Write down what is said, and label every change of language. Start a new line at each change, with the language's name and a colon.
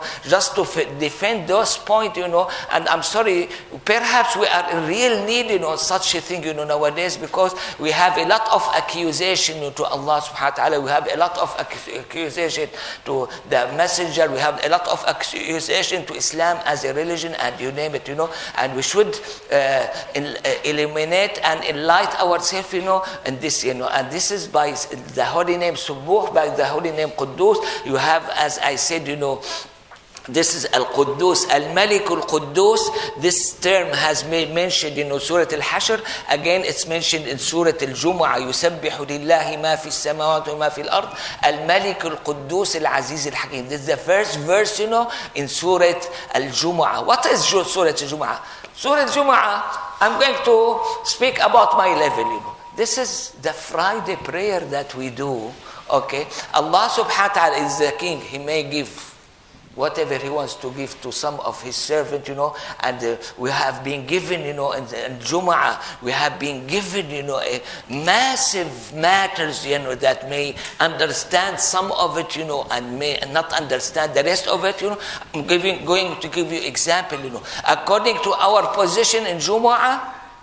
English: just to defend those points, and I'm sorry, perhaps we are in real need, such a thing, nowadays, because we have a lot of accusation to Allah subhanahu wa ta'ala. We have a lot of accusation to the messenger. We have a lot of accusation to Islam as a religion, and you name it, and we should eliminate and enlighten ourselves, in this, and this is by the holy name Subbuh, by the holy name Quddus. You have, as I said, this is Al-Quddus, Al-Malik Al-Quddus. This term has been mentioned in Surah Al-Hashr. Again, it's mentioned in Surah Al-Jumu'ah.
Arabic: يُسَبِّحُ لِلَّهِ مَا فِي السَّمَاوَاتِ وَمَا فِي الْأَرْضِ Al-Malik Al-Quddus Al-Aziz Al-Hakim.
English: This is the first verse, in Surah Al-Jumu'ah. What is Surah Al-Jumu'ah? Surah Al-Jumu'ah, I'm going to speak about my level, This is the Friday prayer that we do, okay? Allah subhanahu wa ta'ala is the King. He may give whatever he wants to give to some of his servants, and we have been given, in Jum'ah, we have been given, a massive matters, that may understand some of it, and may not understand the rest of it, I'm going to give you example, according to our position in Jum'ah,